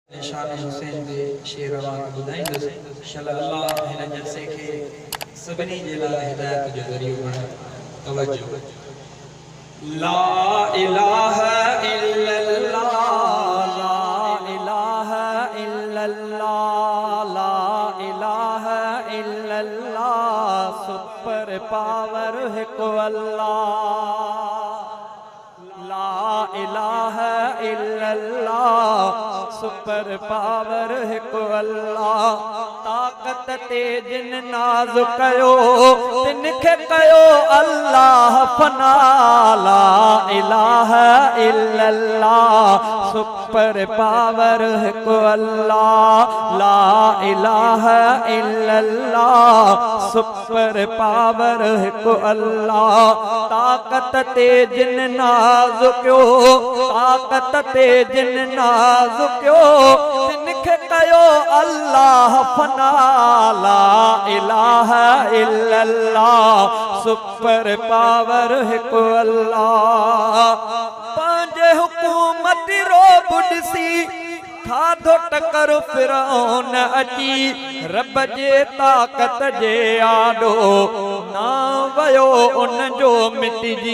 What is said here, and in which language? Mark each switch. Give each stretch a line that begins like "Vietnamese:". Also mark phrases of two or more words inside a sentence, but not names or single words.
Sindhi: शान हुसैन दे शेर रवान ॿुधाईंदुसि इंशाअल्लाह हिन जलसे खे सभिनी जे लाइ हिदायत जो ज़रियो बणाए।
Arabic: तवज्जो। لا إله إلا الله، لا إله إلا الله، لا إله إلا الله,
English: super power
Sindhi: हिकु अल्लाह।
Arabic: لا إله إلا الله,
English: super power
Sindhi: हिकु अल्लाह। ताकत ते जिन नाज़ कयो तिनखे कयो अल्लाह फना।
Arabic: لا إله إلا الله,
English: super power
Sindhi: हिकु अल्लाह।
Arabic: لا إله إلا الله,
English: super power
Sindhi: हिकु अल्लाह। ताकत ते जिन नाज़ कयो, ताकत ते जिन नाज़ कयो तिनखे कयो अल्लाह फना।
Arabic: لا إله إلا الله,
English: super power
Sindhi: हिकु अल्लाह। पंहिंजे हुकूमत रोब ॾिसी खाधो टकर फिरौन अची, रब जे ताकत जे आॾो ना वयो उन जो मिटिजी।